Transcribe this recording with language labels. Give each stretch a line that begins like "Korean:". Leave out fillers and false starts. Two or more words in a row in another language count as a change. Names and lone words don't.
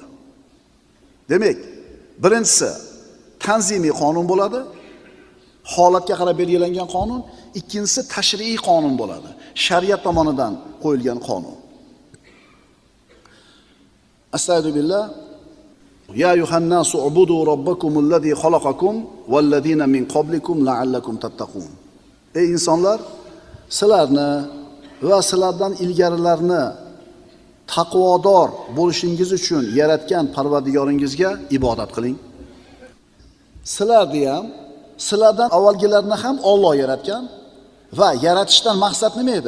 Uzbek: Demak, birinchisi tanzimiy qonun bo'ladi. Holatga qarab belgilangan qonun, ikkinchisi tashri'iy qonun bo'ladi. Shariat tomonidan qo'yilgan qonun.
Arabic: أستغفر الله. يا أيها الناس اعبدوا ربكم الذي خلقكم والذين من قبلكم لعلكم تتقون.
Uzbek: Ey insonlar, sizlarni va sizlardan ilgarilarni taqvodor bo'lishingiz uchun yaratgan Parvardigoringizga ibodat qiling. Sizlarni ham, sizlardan avvalgilarni ham Alloh yaratgan va yaratishdan maqsad nima edi?